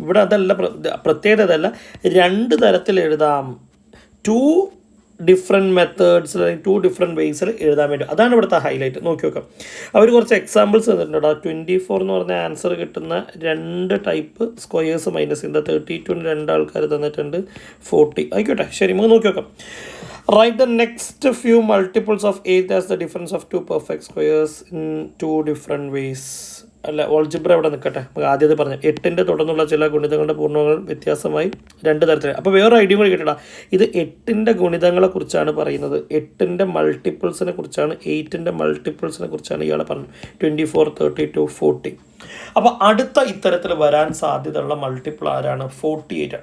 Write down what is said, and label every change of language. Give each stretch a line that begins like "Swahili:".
Malayalam: ഇവിടെ അതല്ല പ്രത്യേകത, അതല്ല 2 തരത്തിൽ എഴുതാം. 2 ഡിഫറെൻറ്റ് മെത്തേഡ്സ് അല്ലെങ്കിൽ 2 ഡിഫറെൻറ്റ് വേസിൽ എഴുതാൻ വേണ്ടി. അതാണ് ഇവിടുത്തെ ഹൈലൈറ്റ്. നോക്കി നോക്കാം, അവർ കുറച്ച് എക്സാമ്പിൾസ് തന്നിട്ടുണ്ട്. 24 എന്ന് പറഞ്ഞ ആൻസർ കിട്ടുന്ന 2 ടൈപ്പ് സ്ക്വയേഴ്സ് മൈനസ് ചെയ്യുന്നത്. 32 2 ആൾക്കാർ തന്നിട്ടുണ്ട്, 40. ആയിക്കോട്ടെ, ശരി, നമുക്ക് നോക്കി നോക്കാം.
English: Write the next few multiples of 8 as the difference of 2 perfect squares in 2 different ways.
Malayalam: അല്ല, ഓൾജിബ്ര ഇവിടെ നിൽക്കട്ടെ. നമുക്ക് ആദ്യത്തെ പറഞ്ഞു 8ൻ്റെ തുടർന്നുള്ള ചില ഗുണിതങ്ങളുടെ പൂർണ്ണങ്ങൾ വ്യത്യാസമായി 2 തരത്തിൽ. അപ്പോൾ വേറെ ഐഡിയ കൂടി കിട്ടണ്ട. ഇത് 8ൻ്റെ ഗുണിതങ്ങളെ കുറിച്ചാണ് പറയുന്നത്, 8ൻ്റെ മൾട്ടിപ്പിൾസിനെ കുറിച്ചാണ്, 8ൻ്റെ മൾട്ടിപ്പിൾസിനെ കുറിച്ചാണ് ഇയാൾ പറഞ്ഞത്. 24, 32, 40. അപ്പോൾ അടുത്ത ഇത്തരത്തിൽ വരാൻ സാധ്യതയുള്ള മൾട്ടിപ്പിൾ ആരാണ്? 48.